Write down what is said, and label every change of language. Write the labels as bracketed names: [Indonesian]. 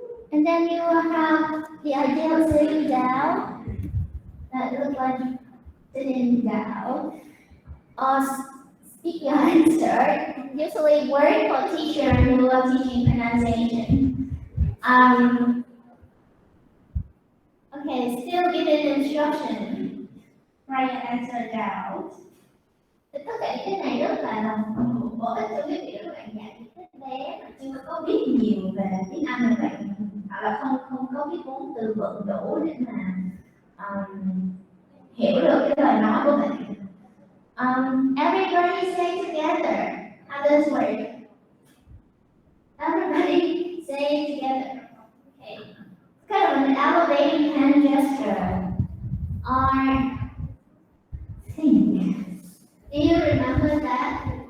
[English] And then you will have the idea of sitting down, that looks like sitting down, or speak your answer, usually word for teacher who are teaching pronunciation. Okay, still giving instruction. Write your answer down. [Vietnamese] Thì tất cả cái này rất là bổ ích cho cái việc các bạn dạy các bé mà chưa có biết nhiều về tiếng Anh, các bạn hoặc là không có biết vốn từ vựng đủ để mà hiểu được cái lời nói của bạn. [English] Everybody say together. How does it work? Everybody say together. Okay. It's kind of an elevating hand gesture. Or sing. Do you remember that?